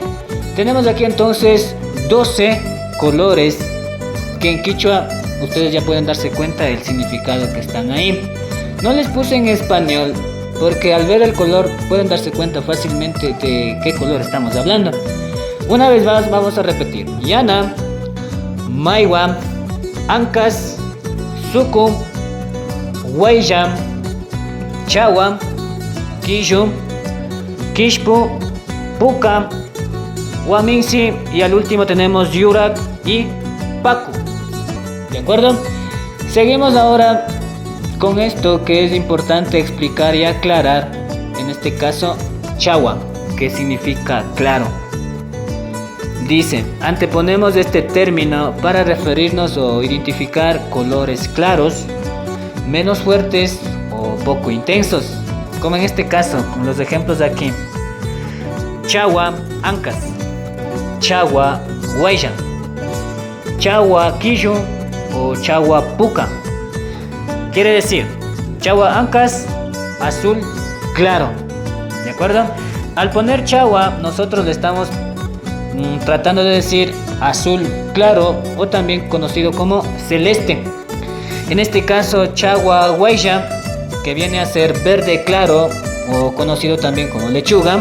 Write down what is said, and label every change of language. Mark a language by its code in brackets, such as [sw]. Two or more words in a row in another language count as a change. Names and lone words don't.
[es] Tenemos aquí entonces 12 colores que en quichua ustedes ya pueden darse cuenta del significado que están ahí. No les puse en español porque al ver el color pueden darse cuenta fácilmente de qué color estamos hablando. Una vez más vamos a repetir: [qu] Yana, Maiwa, Ancas, Suku, Huella, Chawa, Kishu, Kishpu, Puka, Waminsi y al último tenemos Yurak y Paku. [es] ¿De acuerdo? Seguimos ahora con esto que es importante explicar y aclarar. En este caso, Chawa, que significa claro. Dice, anteponemos este término para referirnos o identificar colores claros, menos fuertes o poco intensos. Como en este caso, con los ejemplos de aquí. [qu] Chawa, Ancas. Chawa, Huella. Chawa, Kishu o Chawa, Puka. [es] Quiere decir, [qu] Chawa, Ancas, [es] azul claro. ¿De acuerdo? Al poner Chawa, nosotros le estamos tratando de decir azul claro o también conocido como celeste. En este caso, [qu] Chawa, Huella, [es] que viene a ser verde claro o conocido también como lechuga.